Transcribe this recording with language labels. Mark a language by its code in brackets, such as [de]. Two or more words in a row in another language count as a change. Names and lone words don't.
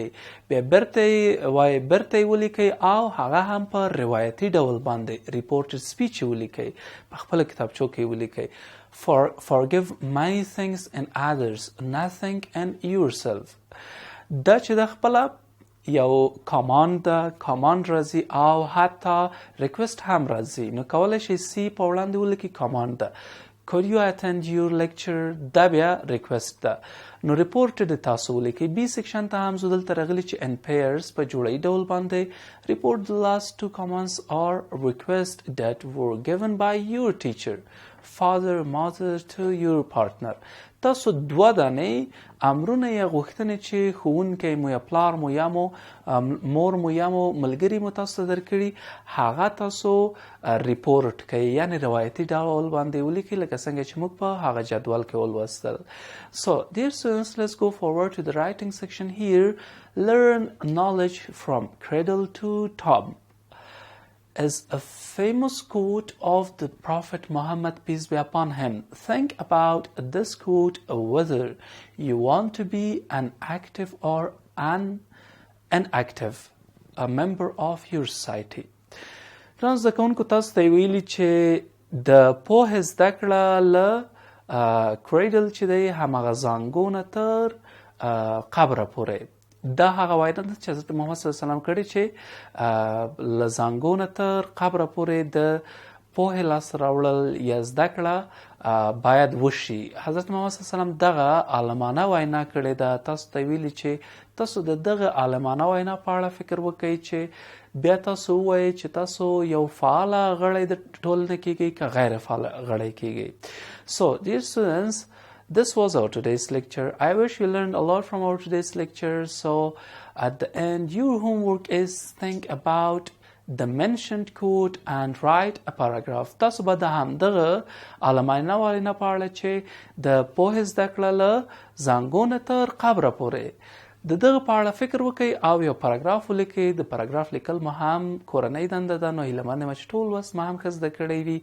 [ps] بیا برته ولیکئ او هغه هم په روایتي ډول باندې [en] reported speech [ps] ولیکئ، په خپله کتابچو کې ولیکئ. [en] Forgive many things in others, nothing in yourself. [ps] دا چې د خپله یو کماند ده، کماند راځي او حتی ریکویسټ هم راځي. نو کولی شئ سی په وړاندې ولیکئ، کماند ده. [en] Could you attend your lecture. [ps] دا بیا ریکویسټ ده. نو ریپورټډ تاسو ولیکئ. [en] B section [ps] ته هم زه دلته راغلي چې [en] in pairs [ps] په جوړی ډول باندې [en] report the last two commands or requests that were given by your teacher, father, mother to your partner. [ps] تاسو دوه دانې امرونه یا غوښتنې چې ښوونکی مو یا پلار مو یا مو مور مو یا مو ملګري مو تاسو ته درکړي هغه تاسو ریپورټ کوئ، یعنې روایتي ډول باندې ولیکئ لکه څنګه چې موږ په هغه جدول کې ولوستل. [en] So dear students, let's go forward to the writing section here. Learn knowledge from cradle to tomb is a famous quote of the Prophet Muhammad, peace be upon him. Think about this quote whether you want to be an active or an inactive, a member of your society. [ps] ترانس د کونکو تاسو ته ویلي چې د پوهې زده کړه له کریډل چې دی همغه زانګونه تر قبره پورې. دا هغه وینا ده چې حضرت محمد صلی الله علیه وسلم کړې چې له زانګونه تر قبره پورې د پوهې لاسته راوړل یا زده کړه باید وشي. حضرت محمد صلی الله علیه وسلم دغه عالمانه وینا کړې ده. تاسو ته ویلي چې تاسو د دغه عالمانه وینا په اړه فکر وکړئ چې بیا تاسو ووایئ چې تاسو یو فعاله غړی د ټولنې کیږئ که غیر فعاله غړی کیږئ. [en] So dear students, this was our today's lecture. I wish you learned a lot from our today's lecture. So at the end, your homework is think about the mentioned quote and write a paragraph. [ps] تاسو به د همدغه عالمانه وینا په اړه چې د پوهې زده کړه له زانګونه تر قبره پورې د دغه په اړه فکر وکړئ او یو پاراګراف ولیکئ. د پاراګراف لیکل مو هم کورنۍ دنده ده. نو هیله منم چې ټول لوست مو هم ښه زده کړی وي.